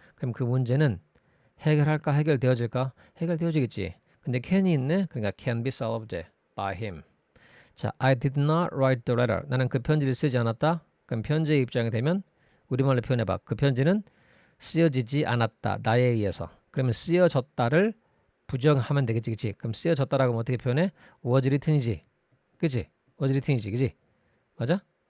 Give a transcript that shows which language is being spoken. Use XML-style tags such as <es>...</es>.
<ko>그럼 그 문제는 해결할까? 해결되어질까? 해결되어지겠지. 근데 can이 있네. 그러니까</ko> <en>can be solved by him. 자, I did not write the letter.</en> <ko>나는 그 편지를 쓰지 않았다. 그럼 편지의 입장이 되면 우리말로 표현해봐. 그 편지는 쓰여지지 않았다. 나에 의해서. 그러면 쓰여졌다를 부정하면 되겠지, 그치? 그럼 쓰여졌다라고 하면 어떻게 표현해? was written이지, 그치? was written이지, 그치? 맞아?</ko>